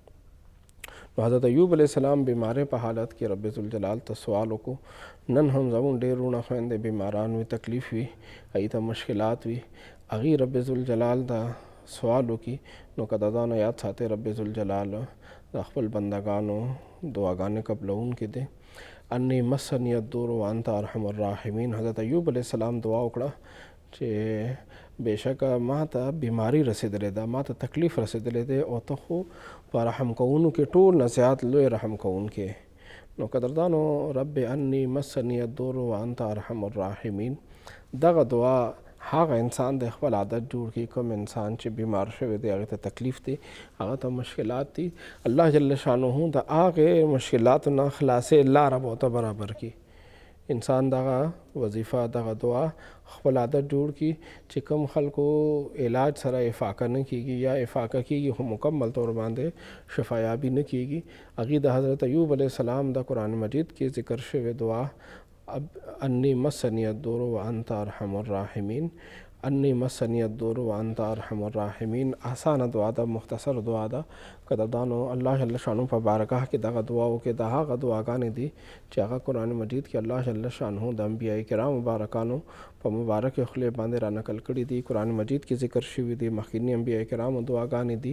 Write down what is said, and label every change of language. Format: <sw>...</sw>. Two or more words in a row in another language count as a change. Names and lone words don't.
<ps>نو حضرت ایوب</ps> <ar>علیه السلام</ar> <ps>بیمارۍ په حالت کې رب ذوالجلال ته سوال وکړو. نن هم زموږ ډېر وروڼه خویندې بیماران وي، تکلیف وي، هغې ته مشکلات وي، هغې رب ذوالجلال ته سوال وکړي. نو که د ځانه یاد ساتئ رب ذوالجلال د خپل بندګانو دعاګانې قبلونکی دی.</ps> <ar>انی مسنی الضر وانت ارحم الراحمین.</ar> <ps>حضرت ایوب</ps> <ar>علیه السلام</ar> <ps>دعا وکړه چې بېشکه ما ته بیماری رسېدلې ده، ما ته تکلیف رسېدلی دی، او ته خو په رحم کوونکې ټول نه زیات لوی رحم کوونکی. نو قدردانو</ps> <ar>رب انی مسنی الضر وانت ارحم الراحمین،</ar> <ps>دغه دعا هغه انسان د خپل عادت جوړ کړي، کوم انسان چې بیمار شوی دی، هغې ته تکلیف دی، هغه ته مشکلات دي، الله</ps> <ar>جل شانه</ar> <ps>د هغې مشکلاتو نه خلاصې لاره به ورته برابر کړي. انسان دغه وظیفه، دغه دعا خپل عادت جوړ کړي چې کوم خلکو علاج سره افاقه نه کیږي یا افاقه کیږي خو مکمل طور باندې شفایابي نه کیږي. هغې د حضرت ایوب</ps> <ar>علیه السلام</ar> <ps>د قرآن مجید کې ذکر شوی دعا</ps> <ar>انی مسنی الضر وانت ارحم الراحمین، انی مسنی الضر وانت ارحم الراحمین.</ar> <ps>آسانه دعا ده، مختصر دعا ده. قدردانو الله</ps> <ar>جل شانه</ar> <ps>په بارگاه کې دغه دعاو کې د هغه دعاګانې دي چې هغه قرآن مجید کې الله</ps> <ar>جل شانه</ar> <ps>د انبیاء کرام مبارکانو په مبارکې خولې باندې را نقل کړي دي، قرآن مجید کې ذکر شوي دي، مخکینی انبیاء کرامو دعاګانې دي.</ps>